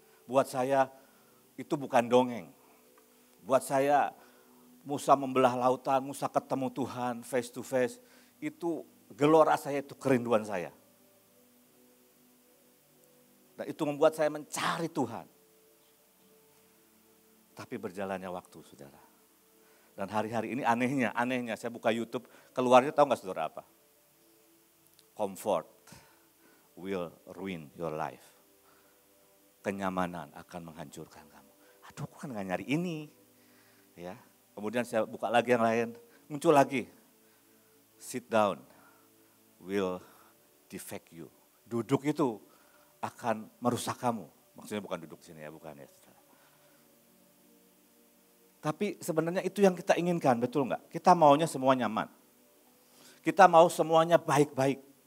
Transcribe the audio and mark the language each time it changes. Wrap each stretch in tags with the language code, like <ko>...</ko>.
<id>Buat saya itu bukan dongeng. Buat saya Musa membelah lautan, Musa ketemu Tuhan</id> <en>face to face,</en> <id>itu gelora saya, itu kerinduan saya. Dan itu membuat saya mencari Tuhan. Tapi berjalannya waktu, saudara. Dan hari-hari ini anehnya saya buka YouTube, keluarnya tahu nggak saudara apa?</id> <en>Comfort will ruin your life.</en> <id>Kenyamanan akan menghancurkan kamu. Aduh, aku kan nggak nyari ini, ya. Kemudian saya buka lagi yang lain, muncul lagi.</id> <en>Sit down will defect you.</en> <id>Duduk itu akan merusak kamu. Maksudnya bukan duduk di sini ya, bukan ya. Tapi sebenarnya itu yang kita inginkan, betul enggak? Kita maunya semua nyaman. Kita mau semuanya baik-baik.</id>